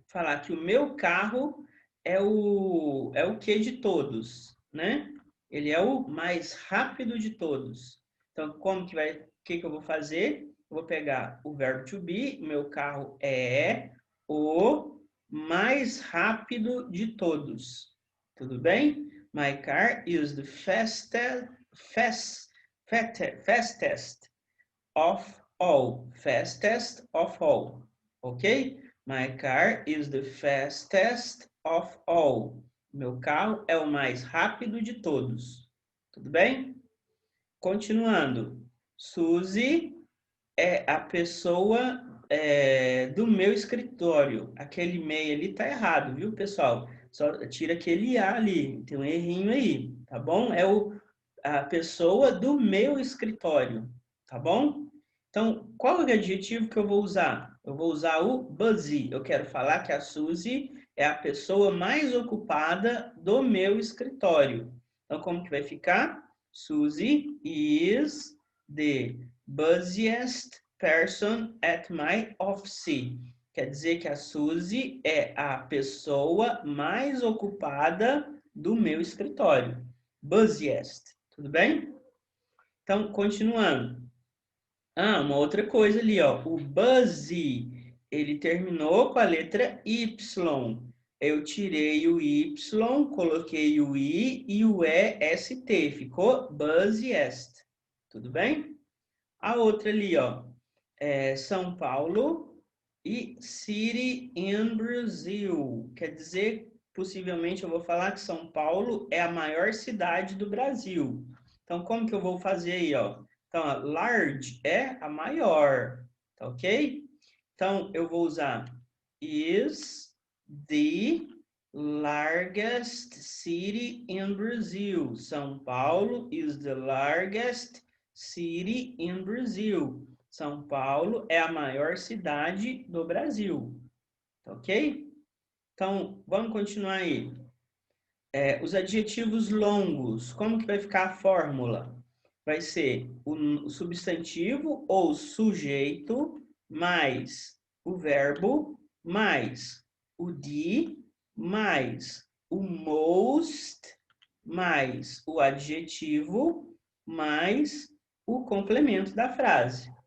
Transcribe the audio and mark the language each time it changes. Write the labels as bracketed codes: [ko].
[pt] falar que o meu carro é o que de todos, né? Ele é o mais rápido de todos. Então, o que eu vou fazer? Eu vou pegar o verbo to be, meu carro é o mais rápido de todos. Tudo bem? [en] My car is the fastest of all. Fastest of all. Ok? My car is the fastest of all. [pt] Meu carro é o mais rápido de todos. Tudo bem? Continuando. Suzy é a pessoa do meu escritório. Aquele MEI ali tá errado, viu, pessoal? Só tira aquele A ali. Tem um errinho aí, tá bom? A pessoa do meu escritório, tá bom? Então, qual é o adjetivo que eu vou usar? Eu vou usar o busy. Eu quero falar que a Suzy é a pessoa mais ocupada do meu escritório. Então, como que vai ficar? [en] Suzy is the busiest person at my office. [pt] Quer dizer que a Suzy é a pessoa mais ocupada do meu escritório. Busiest. Tudo bem? Então, continuando. Uma outra coisa ali, ó. O busy, ele terminou com a letra Y. Eu tirei o Y, coloquei o I e o EST. Ficou busiest. Tudo bem? A outra ali, ó. [en] São Paulo e City in Brazil. [pt] Quer dizer, possivelmente eu vou falar que São Paulo é a maior cidade do Brasil. Então, como que eu vou fazer aí, ó? Então, a large é a maior, tá ok? Então, eu vou usar [en] is the largest city in Brazil. São Paulo is the largest city in Brazil. [pt] São Paulo é a maior cidade do Brasil, tá ok? Então, vamos continuar aí. Os adjetivos longos, como que vai ficar a fórmula? Vai ser o substantivo ou sujeito mais o verbo mais o de mais o most mais o adjetivo mais o complemento da frase.